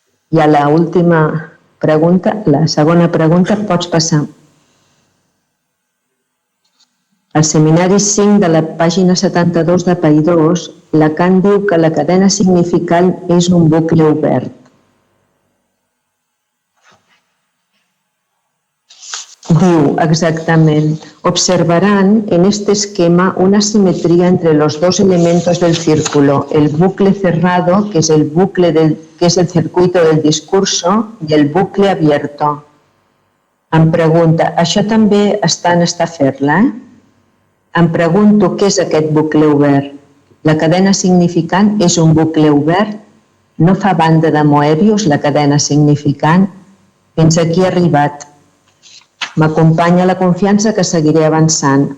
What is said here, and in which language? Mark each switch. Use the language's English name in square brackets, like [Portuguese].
[Catalan] I a la última pregunta, la segona pregunta, pots passar. Al seminari 5 de la pàgina 72 de Paidós, Lacan diu que la cadena significant és un bucle obert. Diu exactament: [Spanish] observarán en este esquema una simetría entre los dos elementos del círculo, el bucle cerrado, que es el circuito del discurso, y el bucle abierto. [Catalan] Em pregunta, això també està en Staffordla, Em pregunto què és aquest bucle obert. La cadena significant és un bucle obert? No fa banda de Moebius, la cadena significant? Fins aquí he arribat. M'acompanya la confiança que seguiré avançant.